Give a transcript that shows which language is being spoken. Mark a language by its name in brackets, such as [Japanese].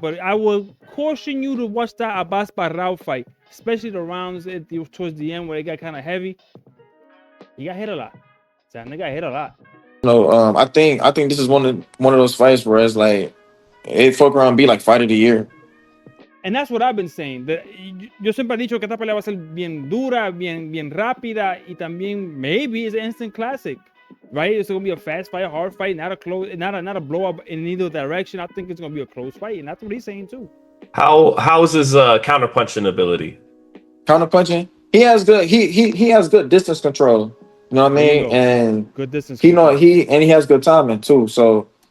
[English] But I will caution you to watch that Abbas Barrao fight, especially the rounds towards the end where it got kind of heavy. He got hit a lot. Xander got hit a lot. I think this is one of those fights where it's like it fuck around and be like fight of the year. And that's what I've been saying. [Spanish] Yo siempre he dicho que esta pelea va a ser bien dura, bien rápida, y también [English] maybe it's an instant classic, right? It's gonna be a fast fight, a hard fight, not a blow up in either direction. I think it's gonna be a close fight, and that's what he's saying too. How is his counterpunching ability? Counterpunching, he has good distance control. You know what I mean? And good distance. He has good timing too. So